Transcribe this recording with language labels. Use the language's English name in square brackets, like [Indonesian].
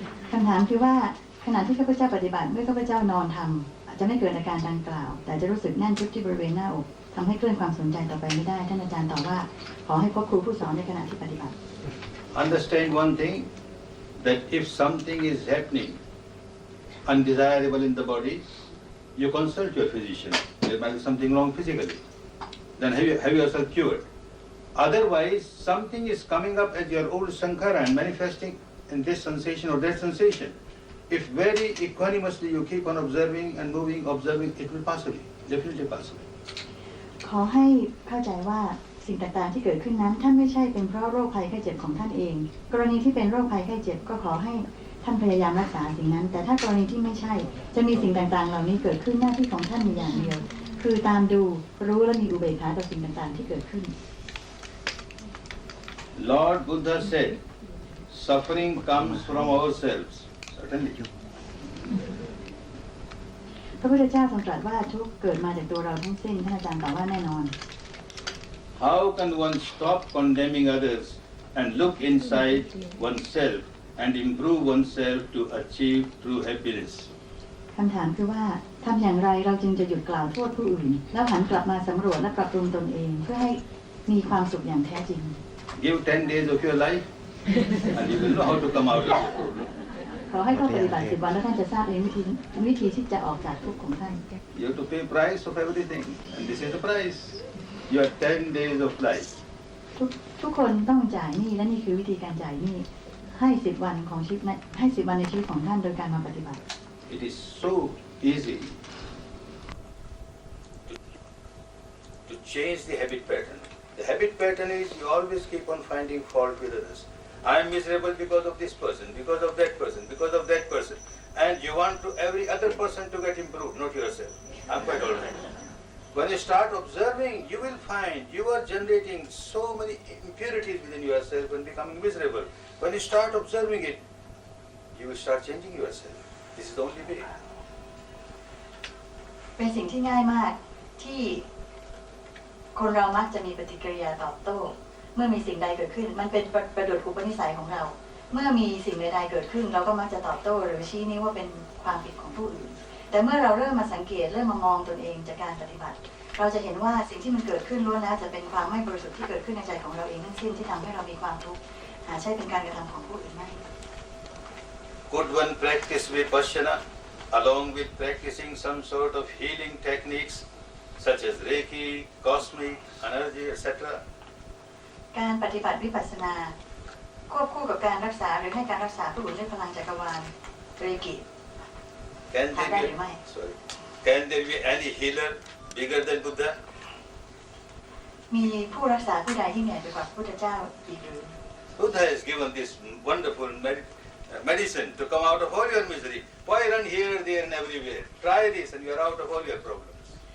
[Thai] คำถามคือว่าขณะที่ข้าพเจ้าปฏิบัติเมื่อข้าพเจ้านอนทำอาจจะไม่เกิดอาการดังกล่าวแต่จะรู้สึกแน่นจุดที่บริเวณหน้าอกทำให้เคลื่อนความสนใจต่อไปไม่ได้ท่านอาจารย์ตอบว่าขอให้พบครูผู้สอนในขณะที่ปฏิบัติ [English] Understand one thing, that if something is happening undesirable in the body, you consult your physician. There might be something wrong physically. Then have yourself cured. Otherwise, something is coming up as your old sankhara and manifesting in this sensation or that sensation. If very equanimously you keep on observing and moving, observing, it will pass away, definitely pass away. [Thai] ขอให้เข้าใจว่าสิ่งต่างๆที่เกิดขึ้นนั้นท่านไม่ใช่เป็นเพราะโรคภัยไข้เจ็บของท่านเอง กรณีที่เป็นโรคภัยไข้เจ็บก็ขอให้ท่านพยายามรักษาสิ่งนั้นแต่ถ้ากรณีที่ไม่ใช่จะมีสิ่งต่างๆเหล่านี้เกิดขึ้นหน้าที่ของท่านมีอย่างเดียวคือตามดูรู้และมีอุเบกขาต่อสิ่งต่างๆที่เกิดขึ้น [English] Lord Buddha said, suffering comes from ourselves. Certainly. [Thai] พระพุทธเจ้าทรงตรัสว่าทุกข์เกิดมาจากตัวเราทั้งสิ้นท่านอาจารย์ตอบว่าแน่นอน [English] How can one stop condemning others and look inside oneself and improve oneself to achieve true happiness? [Thai] คำถามคือว่าทำอย่างไรเราจึงจะหยุดกล่าวโทษผู้อื่นแล้วหันกลับมาสำรวจและปรับปรุงตนเองเพื่อให้มีความสุขอย่างแท้จริง [English] Give 10 days of your life and you will know how to come out of it. [Thai] ขอให้เข้าปฏิบัติ10 วันแล้วท่านจะทราบเองวิธีที่จะออกจากทุกข์ของท่าน [English] You have to pay price of everything and this is the price. You have 10 days of life. [Thai] ทุกคนต้องจ่ายหนี้และนี่คือวิธีการจ่ายหนี้ให้10 วันของชีวิตให้10 วันในชีวิตของท่านโดยการมาปฏิบัติ [English] It is so easy to change the habit pattern. The habit pattern is you always keep on finding fault with others. I am miserable because of this person, because of that person, because of that person. And you want to every other person to get improved, not yourself. I'm quite all right. When you start observing, you will find you are generating so many impurities within yourself and becoming miserable. When you start observing it, you will start changing yourself. This is the only way. [Thai] เป็นสิ่งที่ง่ายมากที่คนเรามักจะมีปฏิกิริยาตอบโต้เมื่อมีสิ่งใดเกิดขึ้นมันเป็นประดุจอุปนิสัยของเราเมื่อมีสิ่งใดๆเกิดขึ้นเราก็มักจะตอบโต้หรือชี้นิ้วว่าเป็นความผิดของผู้อื่นแต่เมื่อเราเริ่มมาสังเกตเริ่มมามองตนเองจากการปฏิบัติเราจะเห็นว่าสิ่งที่มันเกิดขึ้นล้วนแล้วจะเป็นความไม่บริสุทธิ์ที่เกิดขึ้นในใจของเราเองทั้งสิ้นที่ทำให้เรามีความทุกข์หาใช่เป็นการกระทำของผู้อื่นไม่ [English] Could one practice vipassana along with practicing some sort of healing techniques such as Reiki, cosmic, energy, etc. [Thai] การปฏิบัติวิปัสสนาควบคู่กับการรักษาหรือให้การรักษาผู้อื่นด้วยพลังจักรวาลเรกิ [English] Can there be any healer bigger than Buddha? [Thai] มีผู้รักษาผู้ใดที่ใหญ่ไปกว่าพระพุทธเจ้าอีกหรือ [English] Buddha has given this wonderful medicine to come out of all your misery. Why run here, there and everywhere? Try this and you are out of all your problems.